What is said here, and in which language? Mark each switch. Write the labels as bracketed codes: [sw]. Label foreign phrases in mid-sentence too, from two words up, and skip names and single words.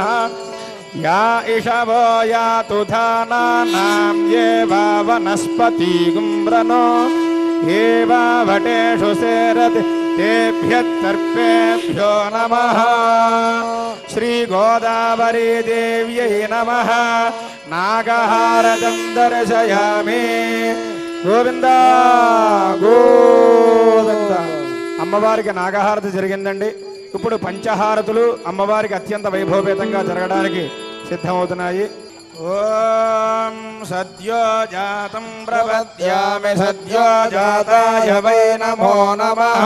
[sa] या इषवो यातु धानानां ये वा वनस्पतिगुम्रनो ये वा वटेषु सेरति तेभ्यः सर्पेभ्यो नमः। श्रीगोदावरी देव्यै नमः। नागहारतं दर्शयामि। [te] గోవింద గోవింద. అమ్మవారికి నాగహారతి జరిగిందండి. ఇప్పుడు పంచహారతులు అమ్మవారికి అత్యంత వైభవపేతంగా జరగడానికి సిద్ధమవుతున్నాయి. [sa] ఓం సద్యో జాతం ప్రపద్యామి సద్యో జాతాయ వై నమో నమః.